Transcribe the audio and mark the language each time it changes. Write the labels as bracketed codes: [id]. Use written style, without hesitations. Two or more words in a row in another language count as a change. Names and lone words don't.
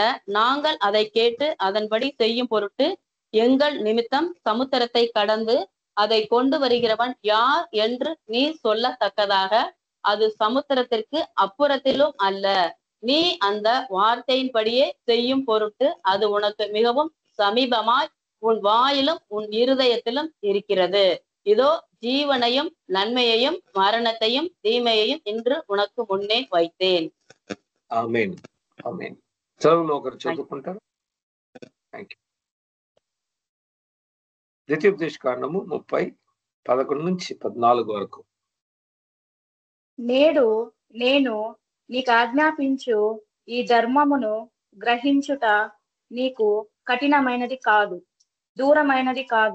[ta] நாங்கள் அதை கேட்டு அதன்படி செய்யும் பொருட்டு எங்கள் நிமித்தம் சமுத்திரத்தை கடந்து அதை கொண்டு வருகிறவன் யார் என்று நீ சொல்லத்தக்கதாக அது சமுத்திரத்திற்கு அப்புறத்திலும் அல்ல. நீ அந்த வார்த்தையின்படியே செய்யும் பொருட்டு அது உனக்கு மிகவும் சமீபமாய் உன் வாயிலும் உன் இருதயத்திலும் இருக்கிறது. இதோ ஜீவனையும் நன்மையையும் மரணத்தையும் தீமையையும் இன்று உனக்கு முன்னே வைத்தேன். [te] ఆమేన్. ఆమేన్. చదువులో ఒకరు చదువుకుంటారు. [en] Thank you. [te] ద్వితీయోపదేశ కాండము 30 11 నుంచి 14 వరకు. నేడు నేను నీకు ఆజ్ఞాపించు ఈ ధర్మమును గ్రహించుట నీకు కఠినమైనది కాదు, దూరమైనది కాదు.